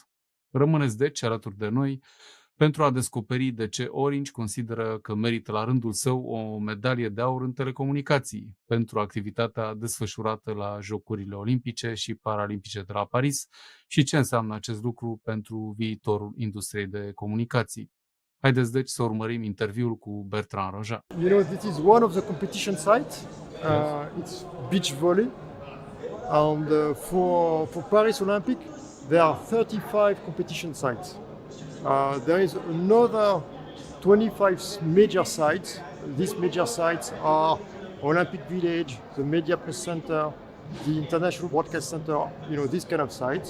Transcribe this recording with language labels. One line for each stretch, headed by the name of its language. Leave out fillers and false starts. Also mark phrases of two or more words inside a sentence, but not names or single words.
Romanian: Rămâneți deci alături de noi pentru a descoperi de ce Orange consideră că merită la rândul său o medalie de aur în telecomunicații pentru activitatea desfășurată la Jocurile Olimpice și Paralimpice de la Paris și ce înseamnă acest lucru pentru viitorul industriei de comunicații. Haideți deci să urmărim interviul cu Bertrand Rojat.
English: You know, this is one of the competition sites. It's beach volley. And for Paris Olympic, there are 35 competition sites. There is another 25 major sites. These major sites are Olympic Village, the Media Press Center, the International Broadcast Center, you know, these kind of sites.